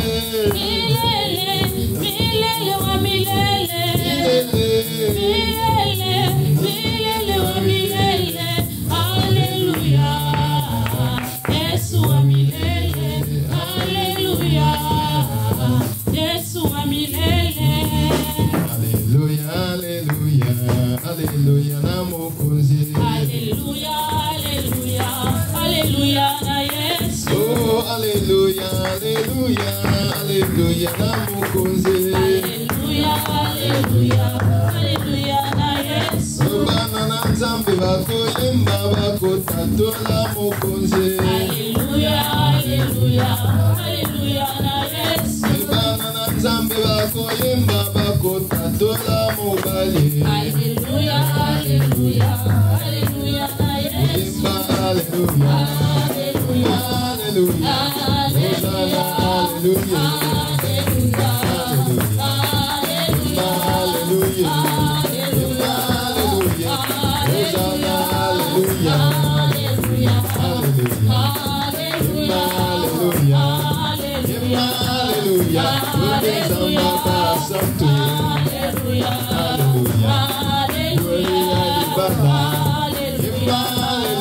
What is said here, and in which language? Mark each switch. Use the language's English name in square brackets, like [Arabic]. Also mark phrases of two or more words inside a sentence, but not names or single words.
[Swahili] Milele, milele, oh milele. Milele, milele, oh milele. Alléluia. Yeshua milele. Alléluia. Yeshua milele. [Lingala] Alléluia, alléluia, alléluia na Mokozi. Alléluia, alléluia, alléluia na Yesu. Oh, alléluia, alléluia, alléluia na Mokozi. Alléluia, alléluia, alléluia na Yesu. Bana na Nzambe bakoyemba bakotatola Mokozi. Alléluia, alléluia, alléluia na Yesu. Bana na Nzambe bakoyemba bakotatola mobali. Alléluia, alléluia, alléluia na Yesu. Alléluia, alléluia, alléluia, alléluia, alléluia, alléluia, alléluia, alléluia, alléluia, alléluia, alléluia, alléluia, alléluia, alléluia, alléluia, alléluia,